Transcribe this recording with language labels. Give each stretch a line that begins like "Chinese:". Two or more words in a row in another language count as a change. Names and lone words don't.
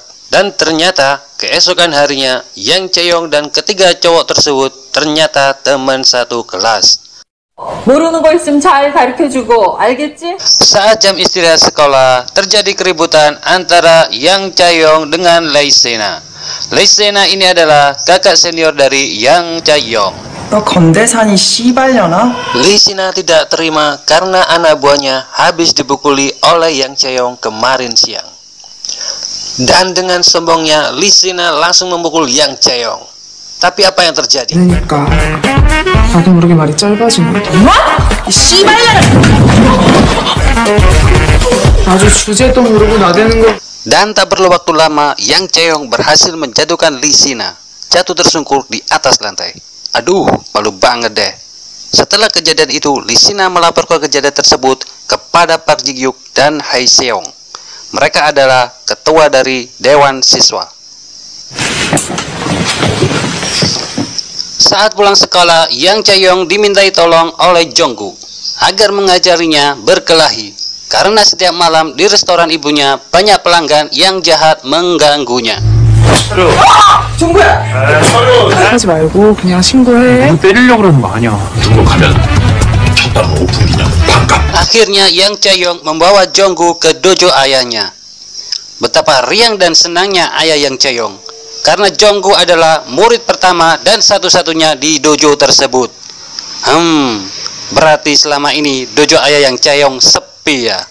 Indonesian: Dan ternyata keesokan harinya Yang Chae-young dan ketiga cowok tersebut ternyata teman satu kelas.
Korean: 모르는 거 있으면 잘 가르쳐주고, 알겠지?
Indonesian: Saat jam istirahat sekolah, terjadi keributan antara Yang Chae-young dengan Lee Se-na. Lee Se-na ini adalah kakak senior dari Yang Chae-young.
Korean: 너 건대산이 씨발려나?
Indonesian: Lee Se-na tidak terima karena anak buahnya habis dipukuli oleh Yang Chae-young kemarin siang. Dan dengan sombongnya, Lee Se-na langsung memukul Yang Chae-young. Tapi apa yang terjadi?
Korean: 그러니까 나도 모르게 말이 짧아진 거야. 뭐? 이 씨발년아! 아주 주제도 모르고 나대는 거.
Indonesian: Dan tak perlu waktu lama, Yang Chae-young berhasil menjatuhkan Lee Se-na, jatuh tersungkur di atas lantai. Aduh, malu banget deh. Setelah kejadian itu, Lee Se-na melaporkan kejadian tersebut kepada Park Ji-hyuk dan Hae Seong. Mereka adalah ketua dari Dewan Siswa. Saat pulang sekolah, Yang Chae-young dimintai tolong oleh Jonggu agar mengajarinya berkelahi. Karena setiap malam di restoran ibunya banyak pelanggan yang jahat mengganggunya.
Korean: 정구야! 하지 말고 그냥 신고해. 때리려고 그러는 거 아니야. 등록하면 첫방 오픈 기념 반값.
Indonesian: Akhirnya Yang Chae-young membawa Jonggu ke dojo ayahnya. Betapa riang dan senangnya ayah Yang Chae-young, karena Jonggu adalah murid pertama dan satu-satunya di dojo tersebut. Berarti selama ini dojo ayah Yang Chae-young sepi ya.